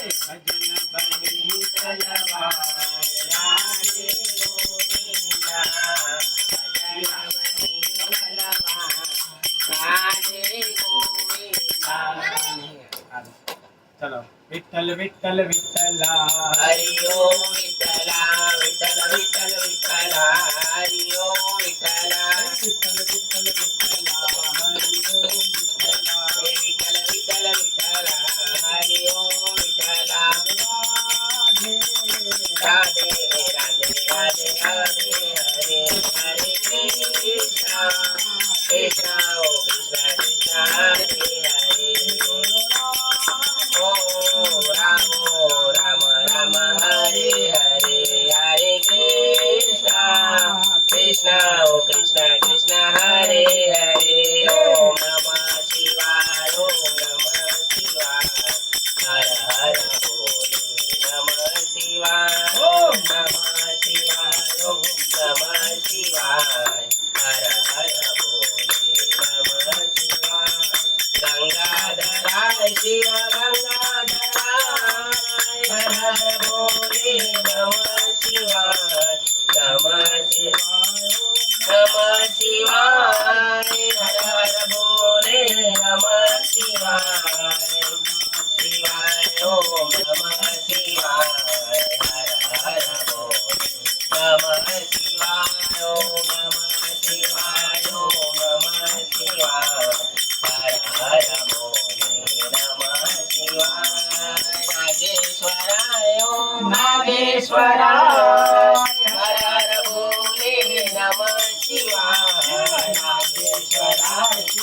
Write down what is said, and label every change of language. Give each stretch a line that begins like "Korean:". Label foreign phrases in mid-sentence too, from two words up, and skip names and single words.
Hindi: चलो विठ्ठल विठ्ठल विठ्ठला हरि ओम विठ्ठला विठ्ठल विठ्ठल विठ्ठला हरि ओम विठ्ठला विठ्ठल विठ्ठल विठ्ठला हरि ओम विठ्ठला विठ्ठल विठ्ठल विठ्ठला हरि ओम विठ्ठला राधे राधे राधे राधे हरे हरे कृष्णा कृष्णा ओ कृष्णा कृष्णा हरे हरे ओ राम राम हरे हरे हरे कृष्णा कृष्णा ओ
Sanskrit: कृष्णा कृष्णा हरे हरे ओम नमः शिवाय ओम नमः शिवाय
Hindi: हर हर बोले
Sanskrit: नमः शिवाय ओम नमः शिवाय ओम नमः शिवाय
Hindi: हर हर बोले
Sanskrit: नमः शिवाय गंगाधराय शिव गंगाधराय
Hindi: हर हर बोले
Sanskrit: नमः शिवाय नमः शिवाय नमः शिवाय हर
Hindi: हर बोले
Sanskrit: नमः शिवाय शिवाय ओम नमः शिवाय
Hindi: हर हर बोले
Sanskrit: नमः शिवाय ओम नमः शिवाय ओम नमः शिवाय
Hindi: हर हर बोले
Sanskrit: नमः शिवाय नागेश्वराय ओम नागेश्वराय
Hindi: हर हर बोले
Sanskrit: नमः शिवाय नागेश्वराय